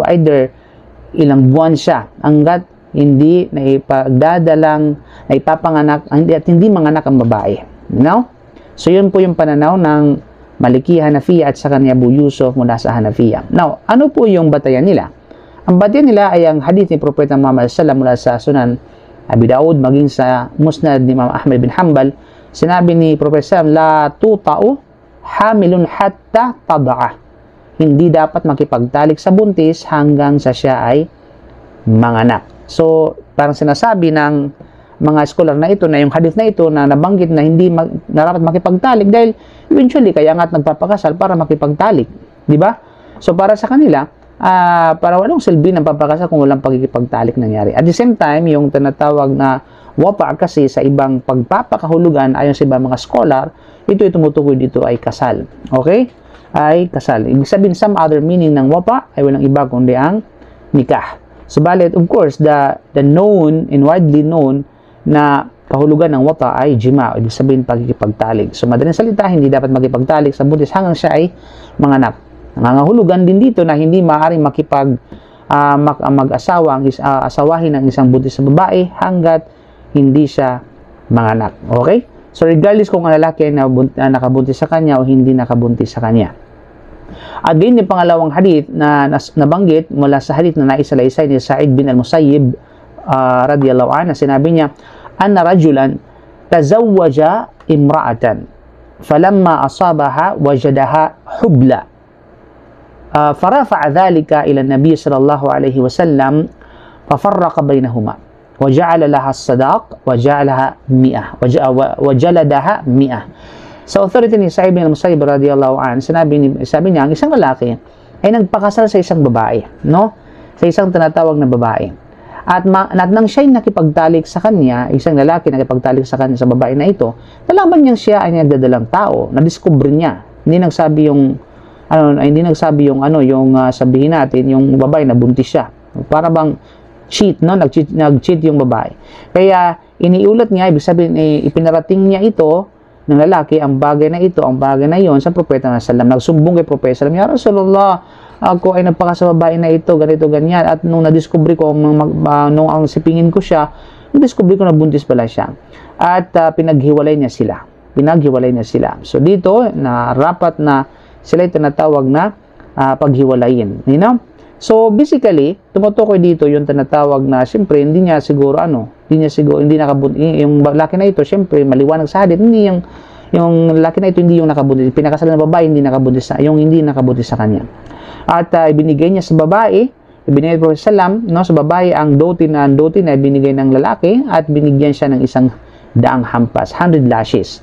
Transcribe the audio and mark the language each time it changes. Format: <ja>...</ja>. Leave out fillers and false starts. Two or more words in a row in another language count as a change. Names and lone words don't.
<tl>Either ilang buwan siya hanggat hindi naipapanganak at hindi manganak ang babae. No? So yun po yung pananaw ng Maliki, Hanafiya at saka ni Abu Yusuf mula sa Hanafiya. Now, ano po yung batayan nila? Ang batayan nila ay ang hadith ni Propeta Muhammad sallallahu mula sa Sunan Abi Daud maging sa Musnad ni Imam Ahmad bin Hanbal. Sinabi ni Propeta</tl> <ar>لا توطأ حامل حتى تضع.</ar> <tl>Hindi dapat makipagtalik sa buntis hanggang sa siya ay manganak. So, parang sinasabi ng mga scholar na ito, na yung hadith na ito na nabanggit na hindi dapat makipagtalik dahil eventually kaya nga't nagpapakasal para makipagtalik. Di ba? So, para sa kanila, para walang silbi ng papakasal kung walang pagkikipagtalik nangyari.</tl> <en>At the same time,</en> <tl>yung tinatawag na wapa kasi sa ibang pagpapakahulugan ayon sa ibang mga scholar, ito ay tumutukoy dito ay kasal. Okay? Ay kasal. Ibig sabihin,</tl> <en>some other meaning</en> <tl>ng wapa ay walang iba kundi ang nikah. Subalit,</tl> <en>of course, the known and widely known</en> <tl>na kahulugan ng wapa ay jima. Ibig sabihin, pagkikipagtalik. So, madaling salita, hindi dapat makipagtalik sa buntis hanggang siya ay manganak. Nangangahulugan din dito na hindi maaaring mag-asawa, asawahin ng isang buntis sa babae hanggat hindi siya manganak. Okay? So, regardless kung ang lalaki ay nakabuntis sa kanya o hindi nakabuntis sa kanya. At din yung pangalawang hadith na nabanggit mula sa hadith na naisalaysay ni Sa'id bin al-Musayyib</tl> <ar>رضي الله عنه,</ar> <tl>sinabi niya,</tl> <ar>أن رجلا تزوج امرأة فلما أصابها وجدها حبلى فرفع ذلك إلى النبي صلى الله عليه وسلم ففرق بينهما وجعل لها الصداق وجعلها 100 وجلدها 100.</ar> <tl>Sa authority ni Sa'id bin al-Musayyib</tl> <ar>رضي الله عنه,</ar> <tl>sabi niya ang isang lalaki ay nagpakasal sa isang babae, no? Sa isang tinatawag na babae. At nang siya ay nakipagtalik sa kanya, isang lalaki nakipagtalik sa kanya sa babae na ito, nalaman niya siya ay nagdadalang tao, na-discover niya. Hindi nagsabi yung sabihin natin yung babae na buntis siya. Para bang cheat, no? Nag-cheat yung babae. Kaya iniulat niya, ibig sabihin ipinarating niya ito ng lalaki ang bagay na ito, ang bagay na iyon sa Propeta na sallam. Nagsumbong kay Propeta sallam,</tl> <ar>يا رسول الله,</ar> <tl>ako ay nagpakasal sa babae na ito, ganito, ganyan. At nung na-discover ko, nung ang sipingin ko siya, na-discover ko na buntis pala siya. At pinaghiwalay niya sila. So dito, na rapat na sila tinatawag na paghiwalayin.</tl> <en>You know? So basically,</en> <tl>tumutukoy dito yung tinatawag na siyempre hindi nakabuntis yung lalaki na ito, siyempre maliwanag sa hadith, hindi yung lalaki na ito hindi yung nakabuntis, pinakasalan ng babae hindi nakabuntis sa kanya. At ibinigay niya sa babae, ibinigay po sa salam, no, sa babae ang dote na ibinigay ng lalaki at binigyan siya ng 100 hampas, 100 lashes.</tl>